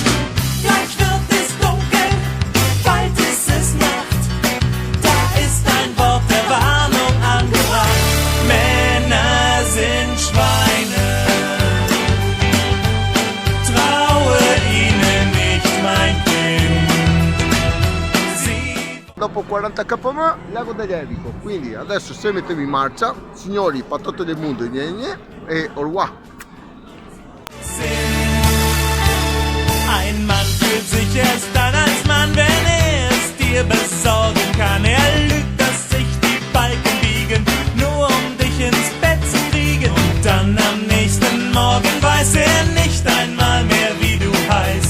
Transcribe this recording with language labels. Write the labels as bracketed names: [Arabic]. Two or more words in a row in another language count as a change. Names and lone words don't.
[German] Gleich wird es dunkel, bald ist es Nacht, da ist ein Wort der Warnung angebracht. Männer sind Schweine, traue ihnen nicht, mein Kind. [Italian] Dopo 40 km lago dell'Erico, quindi adesso se mettevi in marcia, signori, per tutto il mondo e [French] au revoir. [German] Ein Mann fühlt sich erst dann als Mann, wenn es dir besorgen kann. Lügt, dass sich die Balken biegen, nur um dich ins Bett zu kriegen. Und dann am nächsten Morgen weiß nicht einmal mehr, wie du heißt.